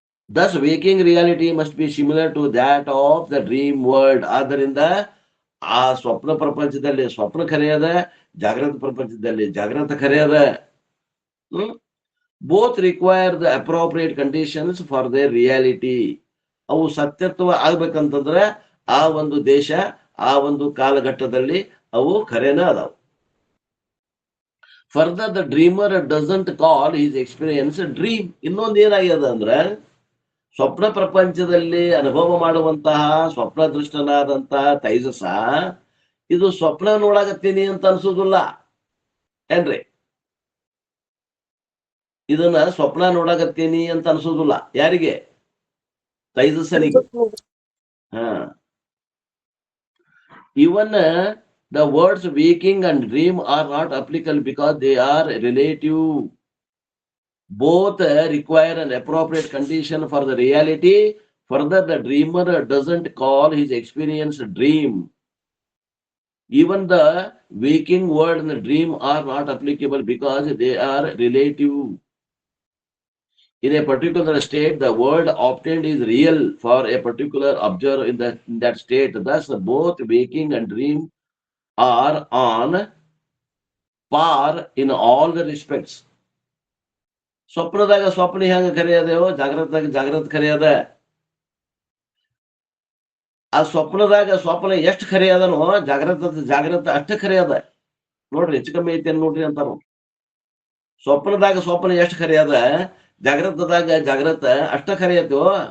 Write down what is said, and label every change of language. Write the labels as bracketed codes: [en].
[en] Thus, waking reality must be similar to that of the dream world. [kn] ಆದ್ದರಿಂದ ಆ ಸ್ವಪ್ನ ಪ್ರಪಂಚದಲ್ಲಿ ಸ್ವಪ್ನ ಖರೆಯದ, ಜಾಗೃತ ಪ್ರಪಂಚದಲ್ಲಿ ಜಾಗೃತ ಖರೆಯದ. [en] Both require the appropriate conditions for the reality. [kn] ಅವು ಸತ್ಯತ್ವ ಆಗ್ಬೇಕಂತಂದ್ರೆ ಆ ಒಂದು ದೇಶ, ಆ ಒಂದು ಕಾಲಘಟ್ಟದಲ್ಲಿ ಅವು ಖರೇನ ಅದಾವ. [en] Further the dreamer doesn't call his experience dream. [kn] ಇನ್ನೊಂದು ಏನಾಗ್ಯದ ಅಂದ್ರ, ಸ್ವಪ್ನ ಪ್ರಪಂಚದಲ್ಲಿ ಅನುಭವ ಮಾಡುವಂತಹ ಸ್ವಪ್ನ ದೃಷ್ಟನಾದಂತಹ ತೈಜಸ ಇದು ಸ್ವಪ್ನ ನೋಡಾಕತ್ತೀನಿ ಅಂತ ಅನ್ಸುದಿಲ್ಲ ಏನ್ರಿ. ಇದನ್ನ ಸ್ವಪ್ನ ನೋಡಾಕತ್ತೀನಿ ಅಂತ ಅನ್ಸುದಿಲ್ಲ ಯಾರಿಗೆ? ತೈಜಸನಿಗೆ. ಹಾ. [en] Even the words waking and dream are not applicable because they are relative. Both require an appropriate condition for the reality. Further, the dreamer doesn't call his experience a dream. Even the waking word and the dream are not applicable because they are relative. In a particular state, the world obtained is real for a particular observer in that state. Thus, both waking and dream are on par in all the respects. [kn] ಸ್ವಪ್ನದಾಗ ಸ್ವಪ್ನ ಹೆಂಗ ಕರೆಯದೇವೋ ಜಾಗ್ರತದಾಗ ಜಾಗ್ರತ ಕರೆಯದ. ಆ ಸ್ವಪ್ನದಾಗ ಸ್ವಪ್ನ ಎಷ್ಟು ಕರೆಯದನೋ ಜಾಗ್ರತ ಅಷ್ಟ ಕರೆಯದ. ನೋಡ್ರಿ ಹೆಚ್ಚು ಕಮ್ಮಿ ಐತಿ ನೋಡ್ರಿ ಅಂತಾರ. ಸ್ವಪ್ನದಾಗ ಸ್ವಪ್ನ ಎಷ್ಟು ಕರೆಯದ, ಜಾಗ್ರತದಾಗ ಜಾಗ್ರತ ಅಷ್ಟ ಕರೆಯತ್ತೋ.